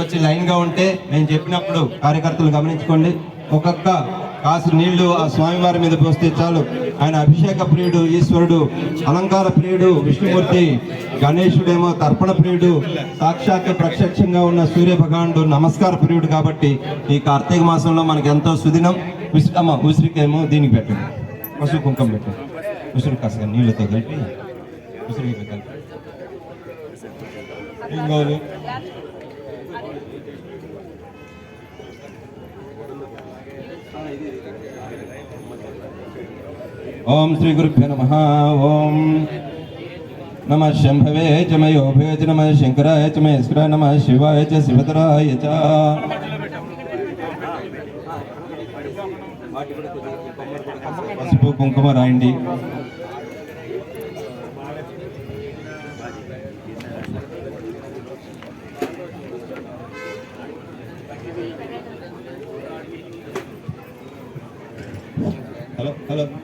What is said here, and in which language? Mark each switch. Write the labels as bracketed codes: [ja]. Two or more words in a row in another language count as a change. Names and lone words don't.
[te] వచ్చి లైన్గా ఉంటే నేను చెప్పినప్పుడు కార్యకర్తలు గమనించుకోండి ఒక్కొక్క కాసు నీళ్లు ఆ స్వామివారి మీద పోస్తే చాలు ఆయన అభిషేక ప్రియుడు ఈశ్వరుడు అలంకార ప్రియుడు విష్ణుమూర్తి గణేశుడేమో తర్పణ ప్రియుడు సాక్షాత్ ప్రత్యక్షంగా ఉన్న సూర్య భగవానుడు నమస్కార ప్రియుడు కాబట్టి ఈ కార్తీక మాసంలో మనకు ఎంతో సుదినం ఉసిరికేమో దీనికి పెట్టండి పసుపు కుంకం పెట్టండి ఉసిరి కాసగా నీళ్ళతో కలిపి ఉసిరికి పెట్టండి [sa] ఇంకోలు ओम श्री गुरुभ्यो नमः ओम नमः शंभवे च मयोभवे च नमः शंकराय च महेश्वराय नमः शिवाय च शिवतराय च [te] పసుపు కుంకుమ రాయండి హలో హలో